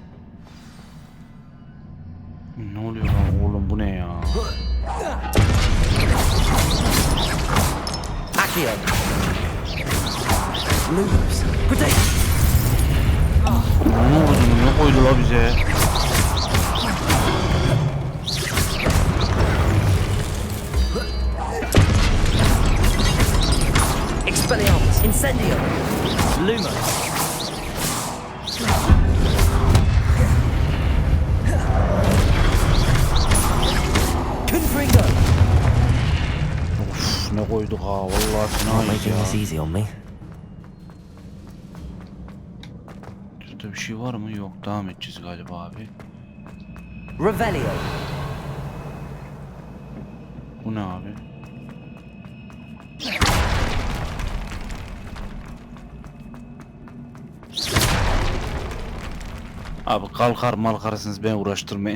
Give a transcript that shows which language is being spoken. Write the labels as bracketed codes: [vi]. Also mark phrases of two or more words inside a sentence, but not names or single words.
[tr] ne oluyor lan oğlum, bu ne ya? Accio. Loops. Protect. Ne oldu, ne koydu la bize? Expelliarmus. Incendio. Luma. Confringo. Of, ne koyduk ha, vallahi [en] Not [tr] fena [en] making this [tr] ya. [en] easy on me. [tr] Şurada bir şey var mı? Yok, devam edeceğiz galiba abi. Revelio. Bu ne abi? Abi kalkar malkarsınız, beni uğraştırmayın.